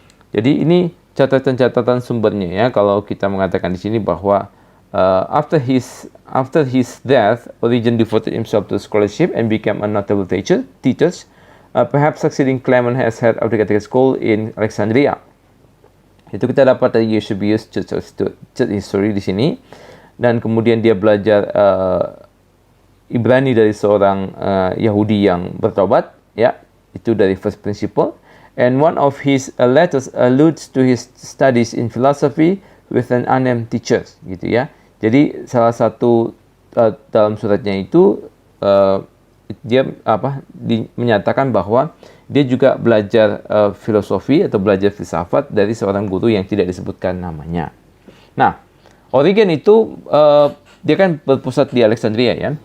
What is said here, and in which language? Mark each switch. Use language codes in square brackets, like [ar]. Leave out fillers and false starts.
[id] Jadi ini catatan-catatan sumbernya, ya. Kalau kita mengatakan di sini bahwa [en] after his death, Origen devoted himself to scholarship and became a notable teacher. Perhaps succeeding Clement as head of the Catechetical School in Alexandria. [id] Itu kita dapat dari Eusebius Church History di sini. Dan kemudian dia belajar Ibrani dari seorang Yahudi yang bertobat, ya. Itu dari first principle. [en] And one of his letters alludes to his studies in philosophy with an unnamed teacher, [id] gitu, ya. Jadi salah satu dalam suratnya itu dia menyatakan bahwa dia juga belajar filosofi atau belajar filsafat dari seorang guru yang tidak disebutkan namanya. Nah, Origen itu dia kan berpusat di Alexandria, ya.